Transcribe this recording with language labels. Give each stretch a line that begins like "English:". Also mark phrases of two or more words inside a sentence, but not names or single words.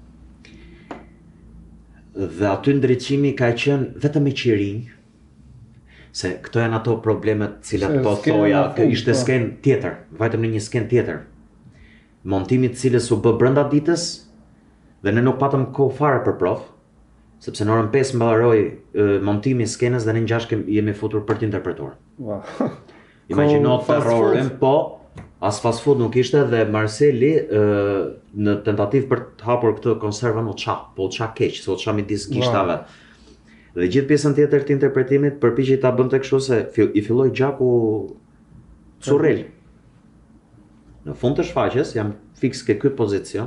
Albanian: dhe aty ndriçimi ka qenë vetëm me qirinj, se këto janë ato problemet cilat po thoja, ishte skenë tjetër, vajtëm në një skenë tjetër, montimit cilës u bë brenda ditës dhe ne nuk patëm kohë fare për provë, sepse në orën 5 mbaroi montimi i skenës dhe ne në 6 jemi futur për të interpretuar. Imagjino terrorin, po as
English: fast food
Albanian: nuk ishte dhe Marceli në tentativë për të hapur këtë konservën u qa keq, se u qa midis gishtave. Dhe gjithë pjesën tjetër të interpretimit përpiqej ta bënte kështu se i filloi gjaku surrel. Në fund të shfaqjes jam fiks ke ky pozicion.